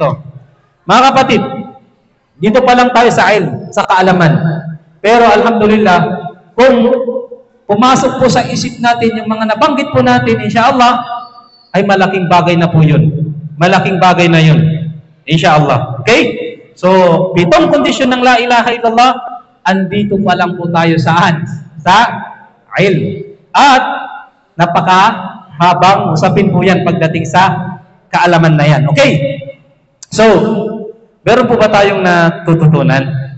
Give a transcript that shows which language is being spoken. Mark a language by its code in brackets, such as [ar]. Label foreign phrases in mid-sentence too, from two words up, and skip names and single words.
[tl] Mga kapatid, dito pa lang tayo sa ilm, sa kaalaman. Pero alhamdulillah, kung pumasok po sa isip natin yung mga nabanggit po natin, [ar] إن شاء الله, [tl] ay malaking bagay na po yun. Malaking bagay na yun. [ar] إن شاء الله. [tl] Okay? So, 7 kondisyon ng [ar] لا إله إلا الله, [tl] andito pa lang po tayo saan? Sa ilm. At napakahabang usapin po yan pagdating sa kaalaman na yan. Okay? So, meron po ba tayong natututunan?